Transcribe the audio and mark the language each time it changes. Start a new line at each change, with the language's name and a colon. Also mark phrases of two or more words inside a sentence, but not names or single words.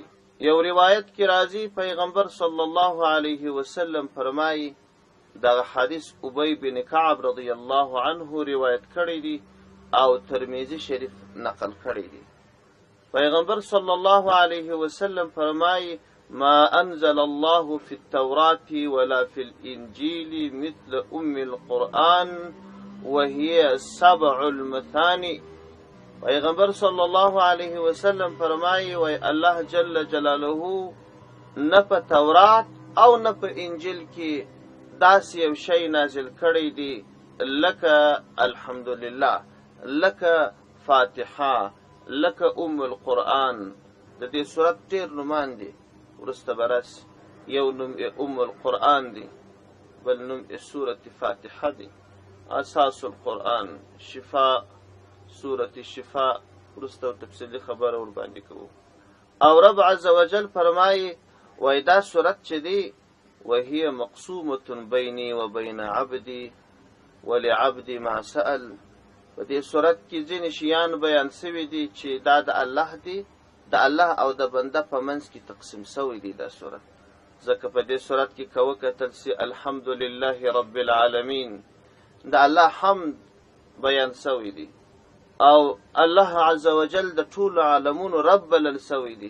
Pashto: یو روایت کې راځي پیغمبر
Arabic: صلی الله علیه وسلم
Pashto: فرمایي، دغه حدیث ابی بن کعب
Arabic: رضی الله عنه
Pashto: روایت کړی دی او ترمذی شریف نقل کړی دی. پیغمبر
Arabic: صلی الله علیه وسلم
Pashto: فرمایي،
Arabic: ما انزل الله في التوراة ولا في الانجيل مثل القرآن وهي 7 المثاني.
Pashto: پیغمبر
Arabic: صلی الله علیه وسلم
Pashto: فرمایي، وای الله
Arabic: جل جلاله
Pashto: نه په تورات او نه په انجیل کې داسې یو شی نازل کړی دی لکه الحمدلله، لکه فاتحه، لکه القرآن. د دې سورت ډېر نومان دي، وروسته به راسي. یو نوم القرآن دی، بل نوم سورة فاتحه دی.
Arabic: اساس القرآن، شفاء، سورة الشفاء،
Pashto: وروسته تفصیلي خبره ور باندې کوو. او
Arabic: رب عز وجل
Pashto: فرمایي، وای دا سورت چې دی
Arabic: وهي مقسومة بيني وبين عبدي ولعبدي ما سأل.
Pashto: په دې سورت کې ځینې شیان بیان شوي دي چې دا د الله دی، د الله او د بنده په منځ کې تقسیم شوی دی دا سورت. ځکه په دې سورت کې که وکتل سي
Arabic: الحمدلله رب العالمین،
Pashto: د الله حمد بیان شوی دی او الله
Arabic: عز وجل
Pashto: د ټولو عالمونو رب بلل شوی دی.